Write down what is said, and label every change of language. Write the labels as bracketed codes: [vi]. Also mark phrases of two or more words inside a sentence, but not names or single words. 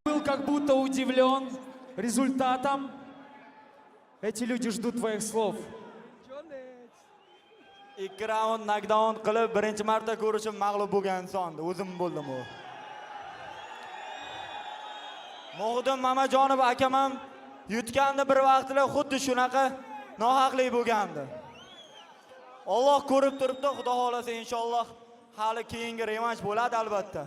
[ru] как будто удивлен результатом. Эти люди ждут твоих слов. [uz] 2 raund knockdown qilib birinchi marta ko'rishim mag'lub bo'lgan insondi. O'zim bo'ldim u. Mo'g'dim Mamajonov akam ham yutgandi bir vaqtlar xuddi shunaqa nohaqlik bo'lgandi. Alloh ko'rib turibdi, Xudo xolasa inshaalloh hali keyingi revansh bo'ladi albatta.